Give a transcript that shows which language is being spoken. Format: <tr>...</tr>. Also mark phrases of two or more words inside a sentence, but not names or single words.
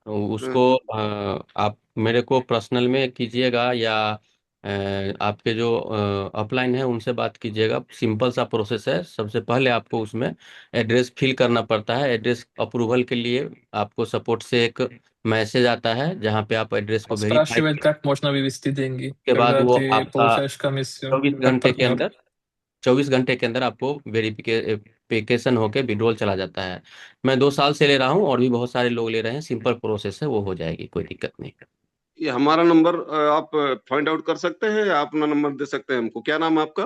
<hi>उसको आप मेरे को पर्सनल में कीजिएगा या आपके जो अपलाइन है उनसे बात कीजिएगा। सिंपल सा प्रोसेस है। सबसे पहले आपको उसमें</hi> <en>address fill</en> <hi>करना पड़ता है।</hi> <en>address approval</en> <hi>के लिए आपको सपोर्ट से एक मैसेज आता है जहाँ पे आप एड्रेस को वेरीफाई</hi> <ru>Spрашивает, как можно вывести деньги,</ru> <hi>के बाद</hi> <ru>когда</ru> <hi>वो</hi> <ru>ты</ru> <hi>आपका</hi> <ru>получаешь комиссию 24 как</ru> <hi>घंटे के</hi> <ru>партнер.</ru> <hi>अंदर 24 घंटे के अंदर आपको वेरिफिकेशन होके विड्रॉल चला जाता है। मैं 2 साल से ले रहा हूँ और भी बहुत सारे लोग ले रहे हैं।</hi> <en>simple process</en> <hi>है, वो हो जाएगी, कोई दिक्कत नहीं। ये हमारा नंबर आप</hi> <en>find out</en> <hi>कर सकते हैं या अपना नंबर दे सकते हैं हमको? क्या नाम है आपका?</hi>